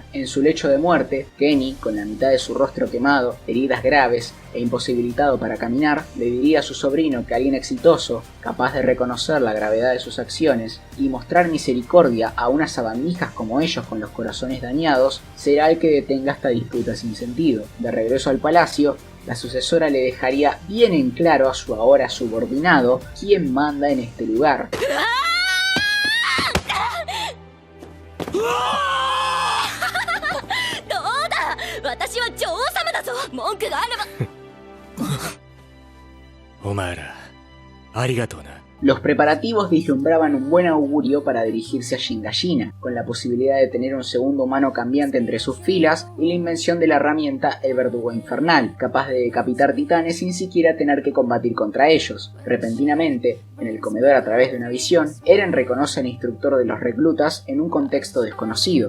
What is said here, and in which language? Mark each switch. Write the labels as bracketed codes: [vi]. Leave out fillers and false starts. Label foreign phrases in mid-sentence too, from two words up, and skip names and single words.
[es] En su lecho de muerte, Kenny, con la mitad de su rostro quemado, heridas graves e imposibilitado para caminar, le diría a su sobrino que alguien exitoso, capaz de reconocer la gravedad de sus acciones y mostrar misericordia a unas sabandijas como ellos con los corazones dañados, será el que detenga esta disputa sin sentido. De regreso al palacio, la sucesora le dejaría bien en claro a su ahora subordinado quién manda en este lugar. [ja] 文句があれば。お前らありがとうな。 [es] Los preparativos vislumbraban un buen augurio para dirigirse a Shingashina, con la posibilidad de tener un segundo humano cambiante entre sus filas y la invención de la herramienta El Verdugo Infernal, capaz de decapitar titanes sin siquiera tener que combatir contra ellos. Repentinamente, en el comedor a través de una visión, Eren reconoce al instructor de los reclutas en un contexto desconocido.